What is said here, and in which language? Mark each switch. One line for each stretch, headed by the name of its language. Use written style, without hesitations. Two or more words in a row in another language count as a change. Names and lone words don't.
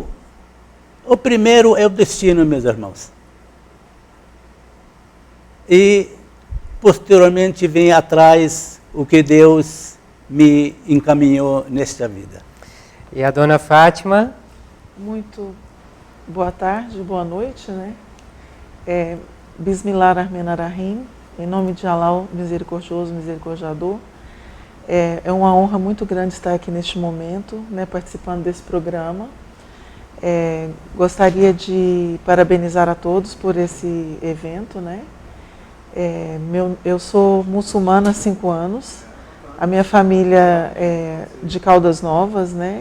Portuguese: O primeiro é o destino, meus irmãos. E, posteriormente, vem atrás o que Deus me encaminhou nesta vida. E a dona Fátima? Muito boa tarde, boa noite, né?
Arabic: بسم الله الرحمن الرحيم,
Portuguese: em nome de Allah, misericordioso, misericordiador. É uma honra muito grande estar aqui neste momento, né, participando desse programa. Gostaria de parabenizar a todos por esse evento, né? Eu sou muçulmana há 5 anos, a minha família é de Caldas Novas, né?